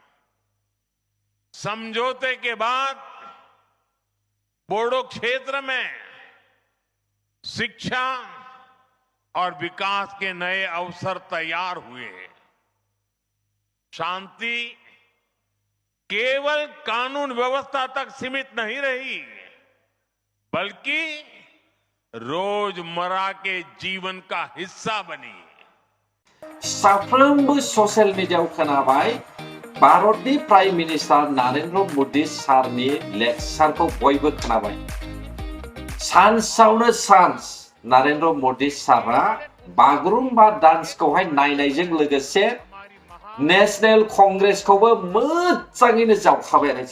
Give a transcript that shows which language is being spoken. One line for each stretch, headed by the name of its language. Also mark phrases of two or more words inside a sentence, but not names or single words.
Hindi: समझौते के बाद बोडो क्षेत्र में शिक्षा और विकास के नए अवसर तैयार हुए। शांति केवल कानून व्यवस्था तक सीमित नहीं रही, बल्कि रोजमर्रा के जीवन का हिस्सा बनी।
Bodo: साफ्रोमबो
English: social mediaयाव
Bodo: खोनाबाय भारतनि
English: prime minister
Bodo: नरेन्द्र मोदी सारनि लेक्चारखौ बयबो खोनाबाय। सानसेयावनो सान्स नरेन्द्र मोदी सारा बागुरुम्बा डान्सखौहाय नायनायजों लोगोसे नेशनेल कंग्रेसखौबो मोजाङैनो जावखाबाय रायजो।